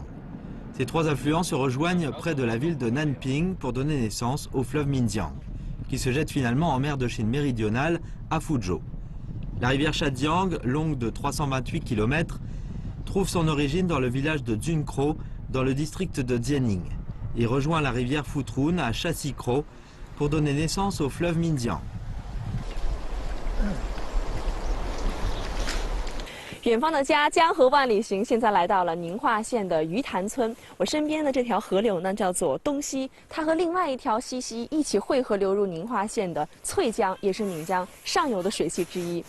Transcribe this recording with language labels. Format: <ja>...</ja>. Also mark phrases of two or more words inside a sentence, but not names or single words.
<fr>Ces 3 affluents se rejoignent près de la ville de Nanping pour donner naissance au fleuve Minjiang, qui se jette finalement en mer de Chine méridionale à Fuzhou. La rivière Shajiang, longue de 328 km, trouve son origine dans le village de Junkro, dans le district de Jianing, et rejoint la rivière Futrun à Chassikro pour donner naissance au fleuve Minjiang.</fr> <zh>远方的家，江河万里行。现在来到了宁化县的鱼潭村。我身边的这条河流呢，叫做东溪，它和另外一条西溪一起汇合流入宁化县的翠江，也是岷江上游的水系之一。</zh>